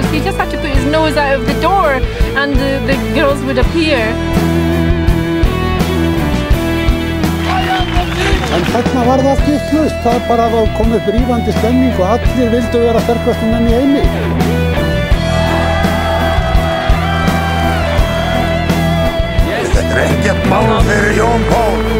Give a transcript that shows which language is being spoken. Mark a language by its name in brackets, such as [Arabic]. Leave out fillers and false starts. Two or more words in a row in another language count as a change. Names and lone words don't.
[English] He just had to put his nose out of the door and the girls would appear. [Icelandic] En þarna var það allt vitlaust. Það bara var komið upp rífandi stemning og allir vildu vera sterkastu menn í heimi. Þetta ekkert mál fyrir Jón Pál.